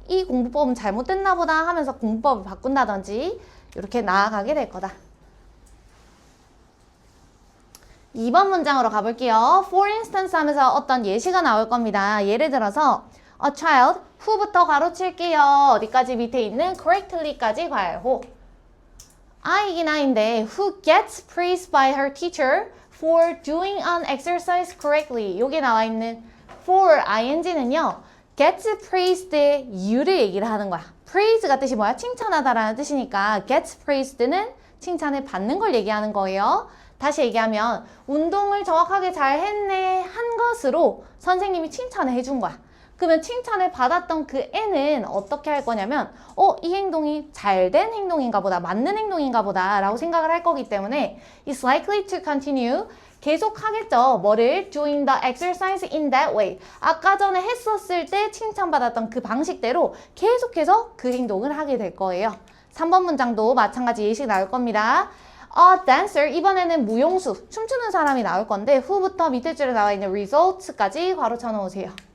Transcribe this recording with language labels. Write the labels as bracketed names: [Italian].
[Korean] 이 공부법은 잘못됐나 보다 하면서 공부법을 바꾼다든지 이렇게 나아가게 될 거다. 2번 문장으로 가볼게요. [English] For instance [Korean] 하면서 어떤 예시가 나올 겁니다. 예를 들어서 [English] a child who [Korean] 부터 가로칠게요. 어디까지 밑에 있는 correctly까지 괄호. I이긴 I인데 [English] who gets praised by her teacher for doing an exercise correctly. [Korean] 여기 나와 있는 for ing는요. [English] gets praised [Korean] 의 이유를 얘기를 하는 거야. praise가 뜻이 뭐야? 칭찬하다라는 뜻이니까 gets praised는 칭찬을 받는 걸 얘기하는 거예요. 다시 얘기하면 운동을 정확하게 잘 했네 한 것으로 선생님이 칭찬을 해준 거야. 그러면 칭찬을 받았던 그 애는 어떻게 할 거냐면 이 행동이 잘된 행동인가 보다, 맞는 행동인가 보다 라고 생각을 할 거기 때문에 [English] is likely to continue [Korean] 계속 하겠죠. 뭐를? [English] doing the exercise in that way. [Korean] 아까 전에 했었을 때 칭찬받았던 그 방식대로 계속해서 그 행동을 하게 될 거예요. 3번 문장도 마찬가지 예시 나올 겁니다. [English] A dancer, [Korean] 이번에는 무용수, 춤추는 사람이 나올 건데 who부터 밑에 줄에 나와 있는 results까지 괄호 쳐놓으세요.